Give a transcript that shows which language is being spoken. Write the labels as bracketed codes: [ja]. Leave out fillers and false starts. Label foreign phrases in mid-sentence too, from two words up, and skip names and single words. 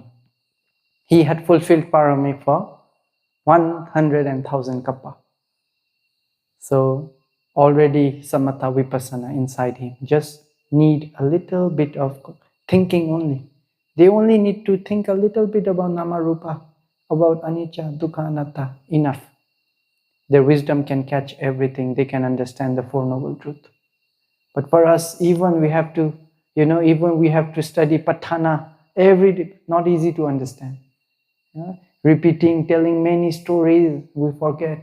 [en] He had fulfilled parami for 100,000 kappa. So already [pi] samatha vipassana [en] inside him. Just need a little bit of thinking only. They only need to think a little bit about [pi] nama rupa, [en] about [pi] anicca, dukkha, anatta. [en] Enough. Their wisdom can catch everything. They can understand the Four Noble Truths. But for us, even we have to study Patthana every day. Not easy to understand. Repeating, telling many stories, we forget.